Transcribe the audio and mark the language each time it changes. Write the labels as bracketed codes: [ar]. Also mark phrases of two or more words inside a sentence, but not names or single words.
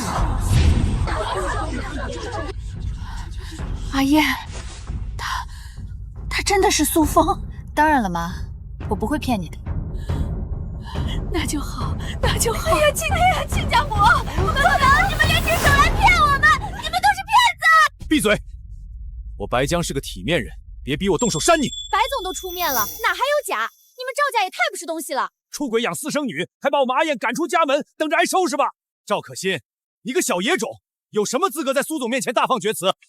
[zh] 阿燕，他真的是蘇峰？當然了媽，我不會騙你的。那就好，那就好。哎呀，親家母，我们不能，你们联起手來騙我們，你們都是騙子！閉嘴！我白江是個體面人，別逼我動手扇你。白總都出面了，哪還有假？你們趙家也太不是東西了！出軌養私生女，還把我們阿燕趕出家門，等着挨收拾吧！趙可心，你個小野種，有什麼資格在蘇總面前大放厥詞？